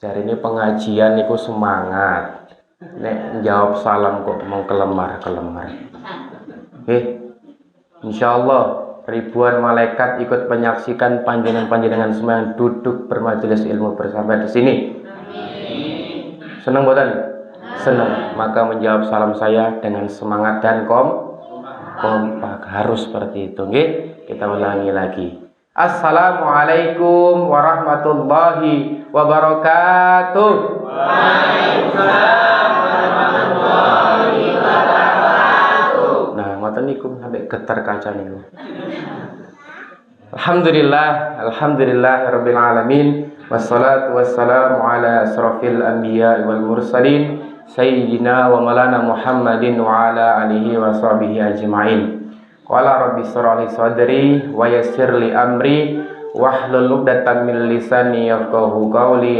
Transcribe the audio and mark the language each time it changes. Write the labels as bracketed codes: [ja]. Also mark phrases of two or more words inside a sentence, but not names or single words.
[id] ini pengajian niku semangat. [jv] Nek jawab salam kok mau kelemar-kelemar. [id] Insyaallah ribuan malaikat ikut menyaksikan panjenengan semua yang duduk bermajelis ilmu bersama di sini. [jv] Senang boten? Senang. [id] Maka menjawab salam saya dengan semangat dan kompak. Harus seperti itu, nggih. Kita ulangi lagi. [ar] السلام عليكم ورحمة الله وبركاته. وعليكم السلام ورحمة الله وبركاته. [jv] Nah, ngoten niku sampai getar kaca niku. [ar] الحمد لله رب العالمين. والصلاة والسلام على أشرف الأنبياء والمرسلين سيدنا ومولانا محمد وعلى آله وصحبه أجمعين. قال رب اشرح لي صدري ويسر لي أمري واحلل عقدة من لساني يفقهوا قولي.